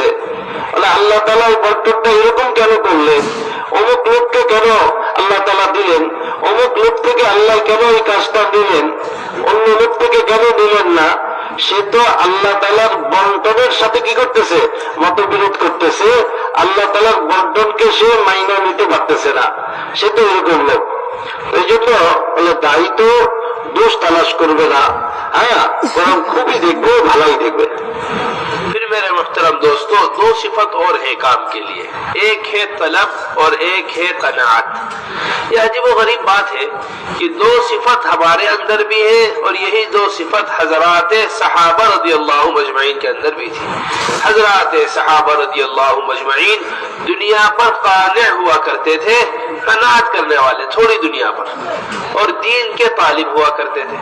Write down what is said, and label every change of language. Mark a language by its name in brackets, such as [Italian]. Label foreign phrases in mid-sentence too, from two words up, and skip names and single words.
[Bangla] আল্লাহ তাআলা এই বন্টনটা এরকম কেন করলেন, অমুক লোককে কেন আল্লাহ তাআলা দিলেন, অমুক লোক থেকে আল্লাহ কেন এই কাজটা দিলেন, অন্য লোক থেকে কেন দিলেন না, সে তো আল্লাহ তাআলার বন্টনের সাথে কি করতেছে, মতবিরোধ করতেছে। আল্লাহ তাআলার বন্টনকে সে মাইনা নিতে পারতেছে না, সে তো এরকম লোক। এই জন্য বলে দায়ী তো দোষ তালাশ করবে না, বরং খুবই দেখবে, ভালোই দেখবে। [Urdu] محترم دوستو، دو صفت اور ہے کام کے لیے، ایک ہے طلب اور ایک ہے قناعت۔ یہ عجیب و غریب بات ہے کہ دو صفت ہمارے اندر بھی ہے اور یہی دو صفت حضرات صحابہ [Arabic] رضی اللہ مجمعین [Urdu] کے اندر بھی تھی۔ حضرات صحابہ [Arabic] رضی اللہ مجمعین [Urdu] دنیا پر قانع ہوا کرتے تھے، قناعت کرنے والے تھوڑی دنیا پر، اور دین کے طالب ہوا کرتے تھے۔